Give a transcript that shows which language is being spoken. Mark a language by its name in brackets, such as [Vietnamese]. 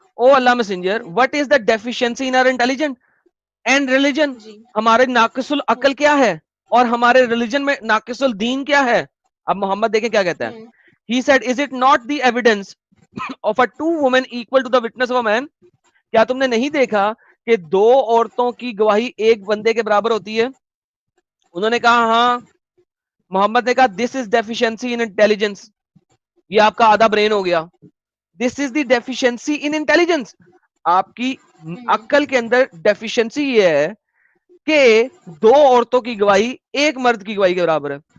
[English] O Allah messenger, what is the deficiency in our intelligence and religion? जी [Urdu] ہمارے ناقص العقل کیا ہے اور ہمارے ریلیجن میں ناقص الدین کیا ہے؟ اب محمد دیکھیں کیا کہتا ہے. [English] He said, is it not the evidence of a two women equal to the witness of a man? [Urdu] کیا تم نے نہیں دیکھا کہ دو عورتوں کی گواہی ایک بندے کے برابر ہوتی ہے؟ انہوں نے کہا ہاں. محمد نے کہا [English] this is deficiency in intelligence, [Urdu] یہ آپ کا آدھا برین ہو گیا. [English] this is the deficiency in intelligence, [Urdu] آپ کی عقل کے اندر ڈیفیشنسی یہ ہے کہ دو عورتوں کی گواہی ایک مرد کی گواہی کے برابر ہے.